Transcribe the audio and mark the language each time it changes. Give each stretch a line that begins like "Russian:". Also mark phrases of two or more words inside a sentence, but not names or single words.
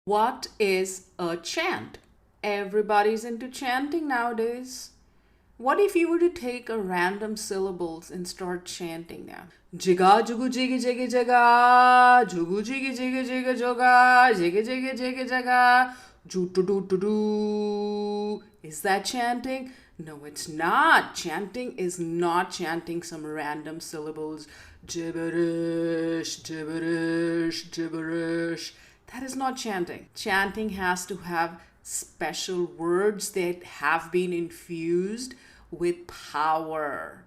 English: What is a chant? Everybody's into chanting nowadays. What if you were to take a random syllables and start chanting now? Jiga jugu jigi jigi jaga, jugu jigi jigi jiga joga, jigi jigi jigi jaga, ju tu du tu du. Is that chanting? No, it's not. Chanting is not chanting some random syllables. Gibberish, gibberish, gibberish. That is not chanting. Chanting has to have special words that have been infused with power.